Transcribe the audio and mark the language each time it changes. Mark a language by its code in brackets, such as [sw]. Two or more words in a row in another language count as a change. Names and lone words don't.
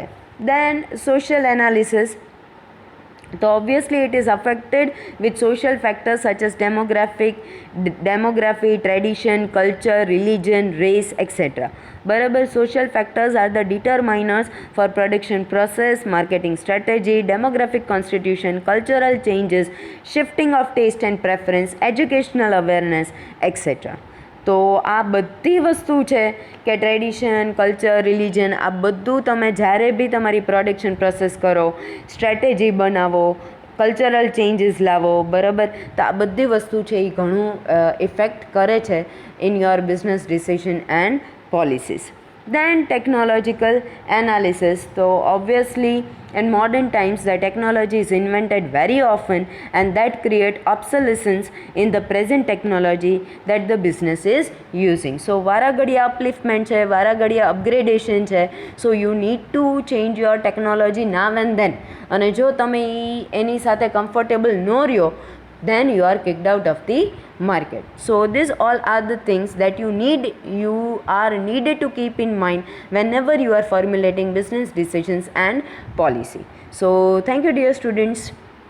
[en] Then social analysis. So obviously it is affected with social factors such as demography, tradition, culture, religion, race, etc. [gu] બરાબર. [en] social factors are the determiners for production process, marketing strategy, demographic constitution, cultural changes, shifting of taste and preference, educational awareness, etc. [gu] તો આ બધી વસ્તુ છે કે [en] tradition, culture, religion, [gu] આ બધું તમે જ્યારે બી તમારી [en] production process [gu] કરો, સ્ટ્રેટેજી બનાવો, [en] cultural changes [gu] લાવો, બરાબર, તો આ બધી વસ્તુ છે એ ઘણું ઇફેક્ટ કરે છે [en] in your business decision and policies. Then technological analysis. So obviously in modern times the technology is invented very often and that create obsolescence in the present technology that the business is using. [gu] So varagadiya upliftment છે, varagadiya upgradation છે. [en] So you need to change your technology now and then. [gu] અને જો તમે એની સાથે comfortable ન રહ્યો [en] then you are kicked out of the market. So these all are the things that you are needed to keep in mind whenever you are formulating business decisions and policy. So thank you dear students.